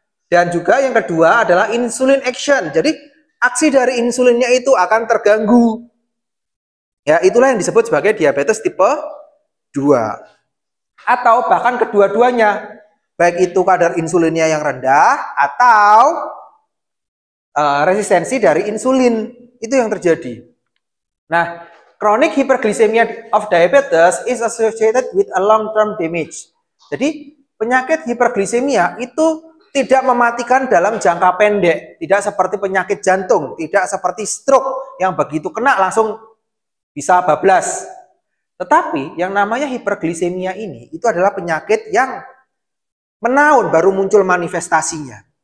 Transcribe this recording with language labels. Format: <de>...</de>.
<id>Dan juga yang kedua adalah insulin action. Jadi aksi dari insulinnya itu akan terganggu. Ya, itulah yang disebut sebagai diabetes tipe 2. Atau bahkan kedua-duanya, baik itu kadar insulinnya yang rendah atau resistensi dari insulin, itu yang terjadi.</id> <en>Nah, chronic hyperglycemia of diabetes is associated with a long-term damage.</en> <id>Jadi, penyakit hiperglikemia itu tidak mematikan dalam jangka pendek, tidak seperti penyakit jantung, tidak seperti stroke yang begitu kena langsung bisa bablas. Tetapi yang namanya hiperglikemia ini itu adalah penyakit yang menahun baru muncul manifestasinya.</id>